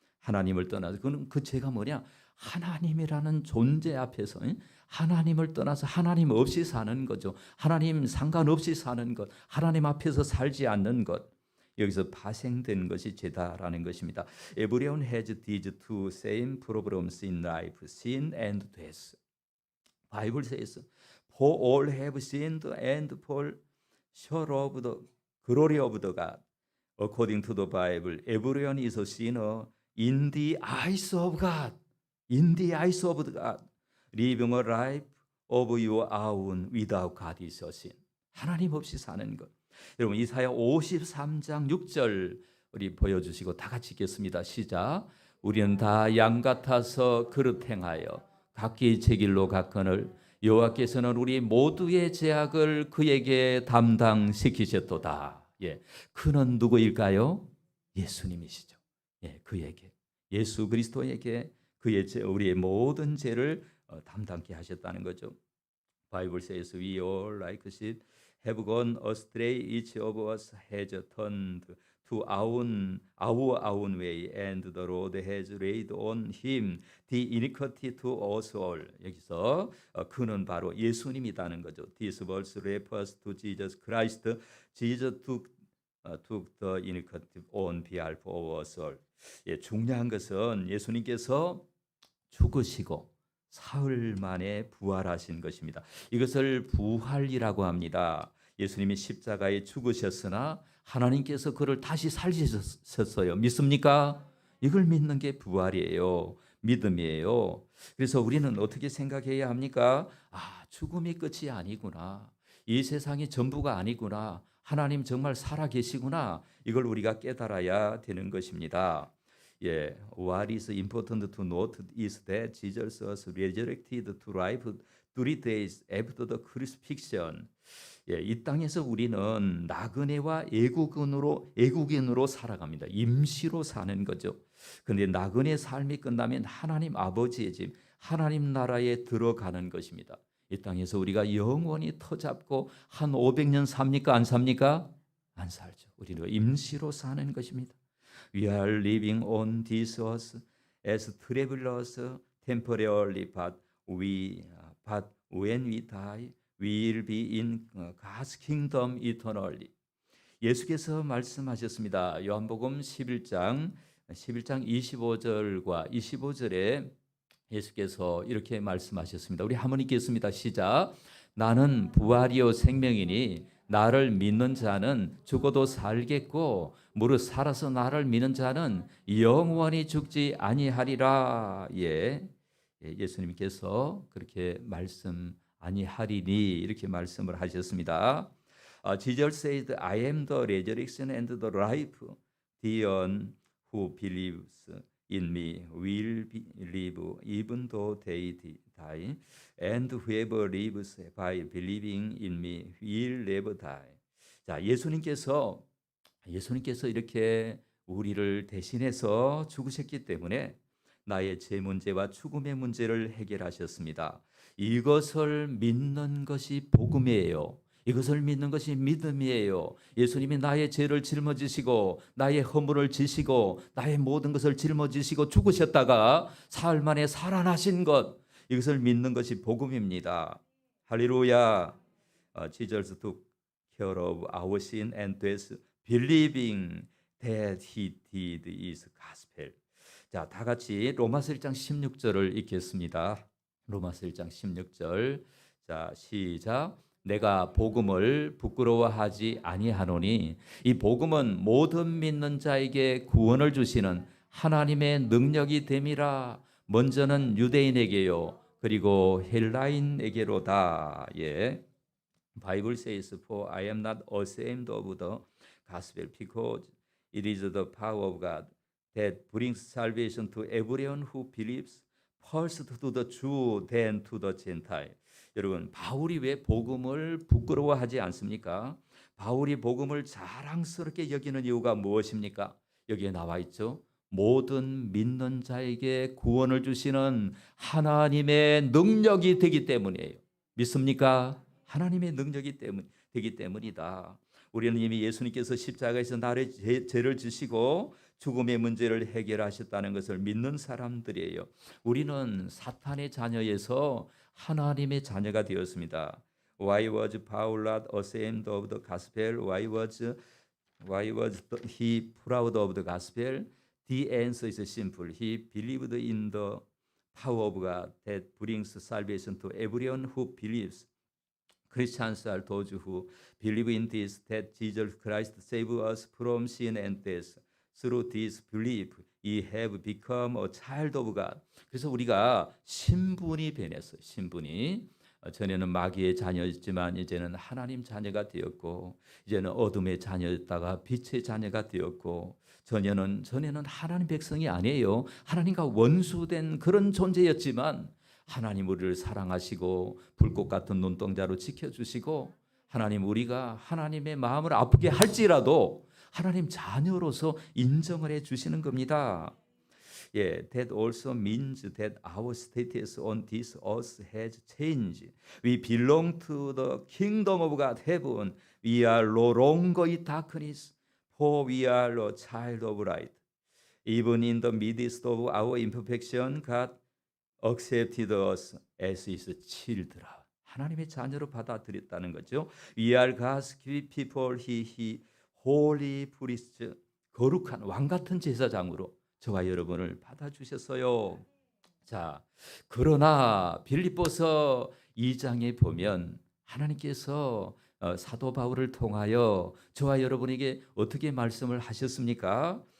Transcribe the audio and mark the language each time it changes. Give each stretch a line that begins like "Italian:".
Korean: 하나님을 떠나서 그 죄가 뭐냐? 하나님이라는 존재 앞에서 하나님을 떠나서 하나님 없이 사는 거죠. 하나님 상관없이 사는 것, 하나님 앞에서 살지 않는 것. 여기서 파생된 것이 죄다라는 것입니다.
English: Everyone has these two same problems in life, sin and death. Bible says, for all have sinned and fall short of the glory of the God. According to the Bible, everyone is a sinner in the eyes of God. In the eyes of God, living a life of your own without God is a sin.
Korean: 하나님 없이 사는 것. 여러분 이사야 53장 6절 우리 보여주시고 다 같이 읽겠습니다. 시작. 우리는 다 양 같아서 그릇 행하여 각기 제 길로 갔거늘 여호와께서는 우리 모두의 죄악을 그에게 담당시키셨도다. 예, 그는 누구일까요? 예수님이시죠. 예, 그에게 예수 그리스도에게 그의 죄, 우리의 모든 죄를 담당케 하셨다는 거죠.
English: Bible says we all like sheep have gone astray, each of us has turned to our own way, and the Lord has laid on him the iniquity to us all.
Korean: 여기서 그는 바로 예수님이라는 거죠.
English: This verse refers to Jesus Christ. Jesus took took the initiative on behalf of us all.
Korean: 예, 중요한 것은 예수님께서 죽으시고 사흘 만에 부활하신 것입니다. 이것을 부활이라고 합니다. 예수님이 십자가에 죽으셨으나 하나님께서 그를 다시 살리셨어요. 믿습니까? 이걸 믿는 게 부활이에요. 믿음이에요. 그래서 우리는 어떻게 생각해야 합니까? 죽음이 끝이 아니구나. 이 세상이 전부가 아니구나. 하나님 정말 살아 계시구나. 이걸 우리가 깨달아야 되는 것입니다.
English: 예, what is important to note is that Jesus was resurrected to life 3 days after the crucifixion.
Korean: 예, 이 땅에서 우리는 나그네와 애국인으로 살아갑니다. 임시로 사는 거죠. 그런데 나그네 삶이 끝나면 하나님 아버지의 집, 하나님 나라에 들어가는 것입니다. 이 땅에서 우리가 영원히 터잡고 한 500년 삽니까? 안 삽니까? 안 살죠. 우리는 임시로 사는 것입니다.
English: We are living on this earth as travelers temporarily, but when we die, we will be in God's kingdom eternally.
Korean: 예수께서 말씀하셨습니다. 요한복음 11장 25절과 25절에 예수께서 이렇게 말씀하셨습니다. 우리 한번 읽겠습니다. 시작. 나는 부활이요 생명이니 나를 믿는 자는 죽어도 살겠고 무릇 살아서 나를 믿는 자는 영원히 죽지 아니하리라. 예, 예수님께서 그렇게 말씀 아니하리니 이렇게 말씀을 하셨습니다.
English: Jesus said, I am the resurrection and the life. The one who believes in me will live even though they die, and whoever lives by believing in me will never die.
Korean: 자, 예수님께서 이렇게 우리를 대신해서 죽으셨기 때문에 나의 죄 문제와 죽음의 문제를 해결하셨습니다. 이것을 믿는 것이 복음이에요. 이것을 믿는 것이 믿음이에요. 예수님이 나의 죄를 짊어지시고 나의 허물을 지시고 나의 모든 것을 짊어지시고 죽으셨다가 사흘 만에 살아나신 것, 이것을 믿는 것이 복음입니다. 할렐루야.
English: Jesus took care of our sin and death, believing that he did is gospel.
Korean: 자, 다 같이 로마서 1장 16절을 읽겠습니다. 로마서 1장 16절. 자, 시작. 내가 복음을 부끄러워하지 아니하노니 이 복음은 모든 믿는 자에게 구원을 주시는 하나님의 능력이 됨이라. 먼저는 유대인에게요 그리고 헬라인에게로다. 예.
English: Bible says, for I am not ashamed of the gospel because it is the power of God that brings salvation to everyone who believes, first to the Jew, then to the Gentile.
Korean: 여러분, 바울이 왜 복음을 부끄러워하지 않습니까? 바울이 복음을 자랑스럽게 여기는 이유가 무엇입니까? 여기에 나와 있죠. 모든 믿는 자에게 구원을 주시는 하나님의 능력이 되기 때문이에요. 믿습니까? 하나님의 능력이 되기 때문이다. 우리는 이미 예수님께서 십자가에서 나의 죄를 지시고 죽음의 문제를 해결하셨다는 것을 믿는 사람들이에요. 우리는 사탄의 자녀에서 하나님의 자녀가 되었습니다.
English: Why was Paul not ashamed of the gospel? Why was he proud of the gospel? The answer is simple. He believed in the power of God that brings salvation to everyone who believes. Christians are those who believe in this, that Jesus Christ saved us from sin and death. Through this belief, we have become a child of God.
Korean: 그래서 우리가 신분이 변했어요. 신분이. 전에는 마귀의 자녀였지만 이제는 하나님 자녀가 되었고, 이제는 어둠의 자녀였다가 빛의 자녀가 되었고, 전에는 하나님 백성이 아니에요. 하나님과 원수된 그런 존재였지만 하나님 우리를 사랑하시고 불꽃 같은 눈동자로 지켜주시고, 하나님 우리가 하나님의 마음을 아프게 할지라도 하나님 자녀로서 인정을 해주시는 겁니다.
English: Yeah, that also means that our status on this earth has changed. We belong to the kingdom of God, heaven. We are no longer in darkness, for we are a child of light. Even in the midst of our imperfection, God accepted us as His children.
Korean: 하나님의 자녀로 받아들였다는 거죠.
English: We are God's people. He 홀리 프리스트,
Korean: 거룩한 왕 같은 제사장으로 저와 여러분을 받아주셨어요. 자, 그러나 빌립보서 2장에 보면 하나님께서 사도 바울을 통하여 저와 여러분에게 어떻게 말씀을 하셨습니까?